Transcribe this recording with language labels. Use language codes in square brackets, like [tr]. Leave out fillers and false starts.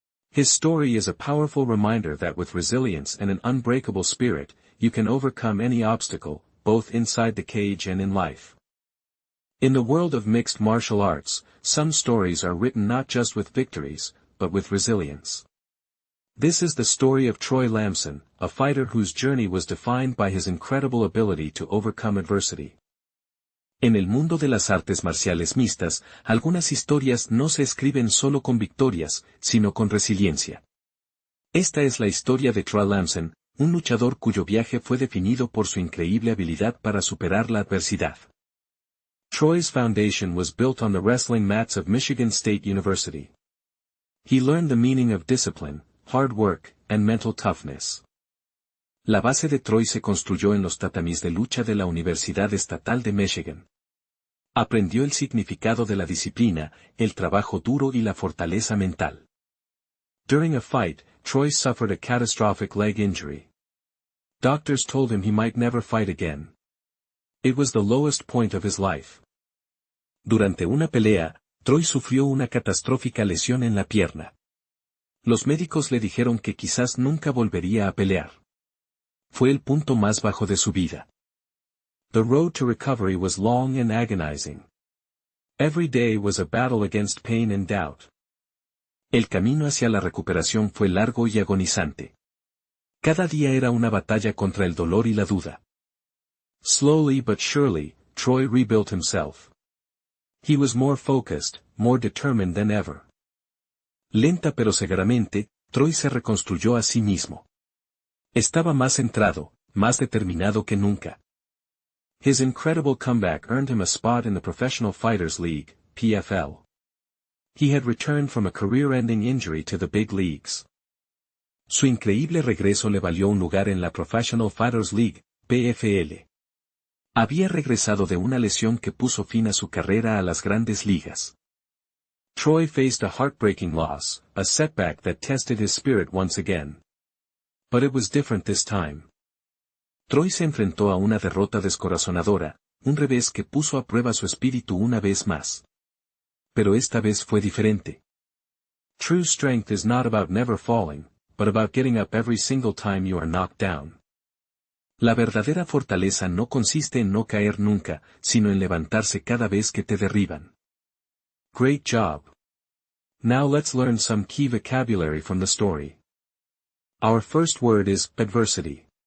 [en] His story is a powerful reminder that with resilience and an unbreakable spirit, you can overcome any obstacle, both inside the cage and in life. In the world of mixed martial arts, some stories are written not just with victories, but with resilience. This is the story of Troy Lamson, a fighter whose journey was defined by his incredible ability to overcome adversity. [es] En el mundo de las artes marciales mixtas, algunas historias no se escriben solo con victorias, sino con resiliencia. Esta es la historia de Troy Lamson, un luchador cuyo viaje fue definido por su increíble habilidad para superar la adversidad. [en] Troy's foundation was built on the wrestling mats of Michigan State University. He learned the meaning of discipline, hard work, and mental toughness. [es] La base de Troy se construyó en los tatamis de lucha de la Universidad Estatal de Michigan. Aprendió el significado de la disciplina, el trabajo duro y la fortaleza mental. [en] During a fight, Troy suffered a catastrophic leg injury. Doctors told him he might never fight again. It was the lowest point of his life. [es] Durante una pelea, Troy sufrió una catastrófica lesión en la pierna. Los médicos le dijeron que quizás nunca volvería a pelear. Fue el punto más bajo de su vida. [en] The road to recovery was long and agonizing. Every day was a battle against pain and doubt. [es] El camino hacia la recuperación fue largo y agonizante. Cada día era una batalla contra el dolor y la duda. [en] Slowly but surely, Troy rebuilt himself. He was more focused, more determined than ever. [es] Lenta pero seguramente, Troy se reconstruyó a sí mismo. Estaba más centrado, más determinado que nunca. [en] His incredible comeback earned him a spot in the Professional Fighters League, PFL. He had returned from a career-ending injury to the big leagues. [es] Su increíble regreso le valió un lugar en la Professional Fighters League, PFL. Había regresado de una lesión que puso fin a su carrera a las grandes ligas. [en] Troy faced a heartbreaking loss, a setback that tested his spirit once again. But it was different this time. [es] Troy se enfrentó a una derrota descorazonadora, un revés que puso a prueba su espíritu una vez más. Pero esta vez fue diferente. [en] True strength is not about never falling, but about getting up every single time you are knocked down. [es] La verdadera fortaleza no consiste en no caer nunca, sino en levantarse cada vez que te derriban. [en] Great job. Now let's learn some key vocabulary from the story. Our first word is adversity.